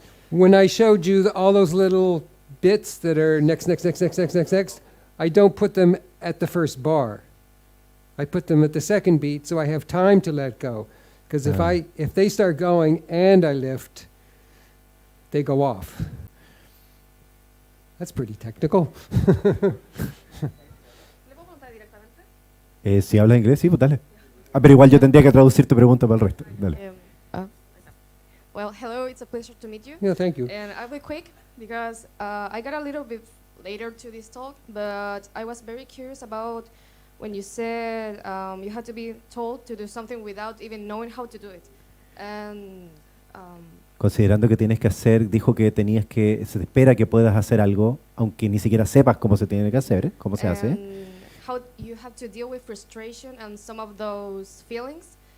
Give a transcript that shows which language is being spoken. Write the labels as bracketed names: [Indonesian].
[English] when I showed you all those little bits that are next, I don't put them at the first bar. I put them at the second beat, so I have time to let go. Because if they start going and I lift, they go off. That's pretty technical. [Spanish] ¿Le puedo preguntar directamente? si hablas inglés, sí, pues dale. Pero igual yo tendría que traducir tu pregunta para el resto. Dale. [English] Well, hello, it's a pleasure to meet you. Yeah, thank you. And I'll be quick because I got a little bit later to this talk, but I was very curious about when you said you had to be told to do something without even knowing how to do it. And [Spanish] Considerando que tienes que hacer, dijo que tenías que, se te espera que puedas hacer algo, aunque ni siquiera sepas cómo se tiene que hacer, cómo se hace. [English] and how you have to deal with frustration and some of those feelings.